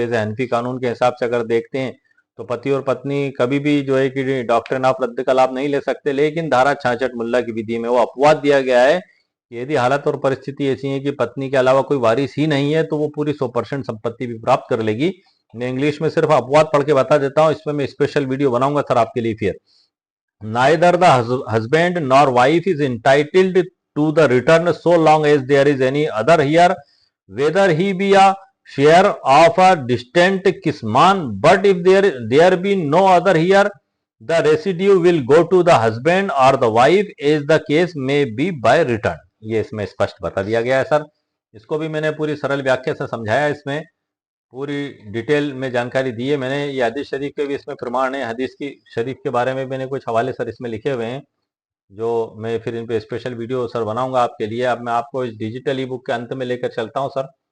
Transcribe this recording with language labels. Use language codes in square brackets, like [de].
[hi] वैसे हनफी कानून के हिसाब से अगर देखते हैं तो पति और पत्नी कभी भी जो है कि डॉक्ट्रिन ऑफ रद्द का लाभ नहीं ले सकते, लेकिन धारा 66 मुल्ला की विधि में वो अपवाद दिया गया है कि यदि हालत और परिस्थिति ऐसी है कि पत्नी के अलावा कोई वारिस ही नहीं है तो वो पूरी 100% संपत्ति भी प्राप्त कर लेगी। मैं इंग्लिश में सिर्फ अपवाद पढ़ के बता देता हूँ, इसमें मैं स्पेशल वीडियो बनाऊंगा सर आपके लिए। [en] फिर neither the husband nor wife is entitled to the return so long as there is any other here, whether he be a share of a distant kisman, but if there be no other here, the residue will go to the husband or the wife as the case may be by return। [hi] ये इसमें स्पष्ट बता दिया गया है sir. इसको भी मैंने पूरी सरल व्याख्या से समझाया, इसमें पूरी डिटेल में जानकारी दी है मैंने। ये हदीस शरीफ के भी इसमें प्रमाण है। हदीस की शरीफ के बारे में मैंने कुछ हवाले सर इसमें लिखे हुए हैं। जो मैं फिर इन पे स्पेशल वीडियो सर बनाऊंगा आपके लिए। अब मैं आपको इस डिजिटल ई बुक के अंत में लेकर चलता हूं सर।